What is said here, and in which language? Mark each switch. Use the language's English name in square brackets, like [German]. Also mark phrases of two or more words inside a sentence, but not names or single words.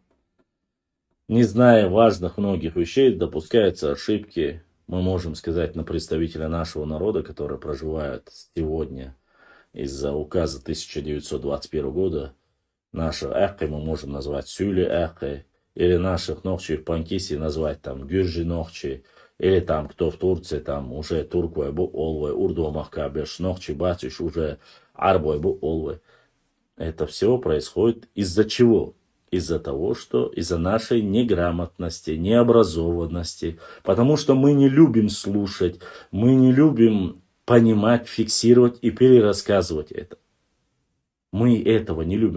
[Russian] Не зная важных многих вещей, допускаются ошибки, мы можем сказать, на представителя нашего народа, который проживает сегодня из-за указа 1921 года. Наше эхо мы можем назвать Сюли эхо, или наших нохчи в Панкисе назвать там Гюржи нохчи, или там кто в Турции, там уже [Chechen] турквой бу олвой, урду махкабеш нохчи батюш [Russian] уже [Chechen] арбой бу олвой. [Russian] Это все происходит из-за чего? Из-за того, что из-за нашей неграмотности, необразованности, потому что мы не любим слушать, мы не любим понимать, фиксировать и перерассказывать это. Мы этого не любим.